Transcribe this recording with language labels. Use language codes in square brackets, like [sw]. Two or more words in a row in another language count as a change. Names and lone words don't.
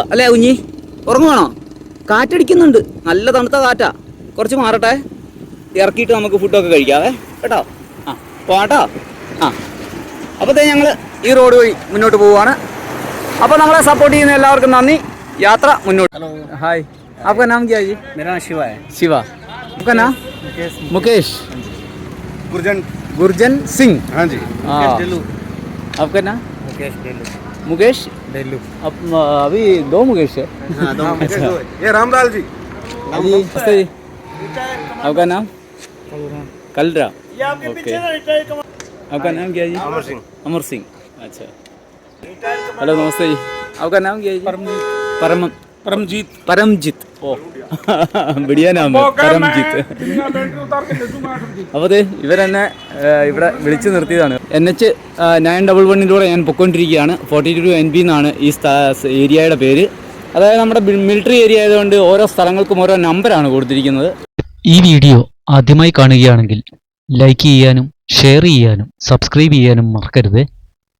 [ml] അല്ലേ കുഞ്ഞി? ഉറങ്ങുവാണോ? കാറ്റടിക്കുന്നുണ്ട്, നല്ല തണുത്ത കാറ്റാ. കുറച്ച് മാറട്ടെ, ഇറക്കിയിട്ട് നമുക്ക് ഫുഡൊക്കെ കഴിക്കാവേ കേട്ടോ. പോട്ടോ. അപ്പോഴത്തേ ഞങ്ങൾ ഈ റോഡ് വഴി മുന്നോട്ട് പോവുകയാണ്. അപ്പോൾ നമ്മളെ സപ്പോർട്ട് ചെയ്യുന്ന എല്ലാവർക്കും നന്ദി. യാത്ര മുന്നോട്ട്. [hi] हेलो, हाय, आपका नाम क्या है जी? मेरा नाम शिवा है। शिवा. आपका नाम? मुकेश. गुरजन सिंह. हाँ जी। डेलू. आपका नाम? मुकेश डेलू। अब अभी दो मुकेश है. हाँ, दो मुकेश अच्छा. दो है। ये रामलाल जी। जी नमस्ते जी. आपका नाम? कलरा. ओके. आपका नाम क्या है जी? अमर सिंह। अमर सिंह. अच्छा. हेलो नमस्ते जी. आपका नाम क्या है जी? परमजीत. परमजीत. ओ बढ़िया नाम है, परमजीत. [ml] അപ്പോൾ അതെ ഇവരെന്നെ ഇവിടെ വിളിച്ചു നിർത്തിയതാണ്. NH-911 ഞാൻ പൊയ്ക്കൊണ്ടിരിക്കുകയാണ്. 42 NB എന്നാണ് ഈ ഏരിയയുടെ പേര്. അതായത് നമ്മുടെ മിലിറ്ററി ഏരിയ ആയതുകൊണ്ട് ഓരോ സ്ഥലങ്ങൾക്കും ഓരോ നമ്പറാണ് കൊടുത്തിരിക്കുന്നത്. ഈ വീഡിയോ ആദ്യമായി കാണുകയാണെങ്കിൽ ലൈക്ക് ചെയ്യാനും ഷെയർ ചെയ്യാനും സബ്സ്ക്രൈബ് ചെയ്യാനും മറക്കരുത്.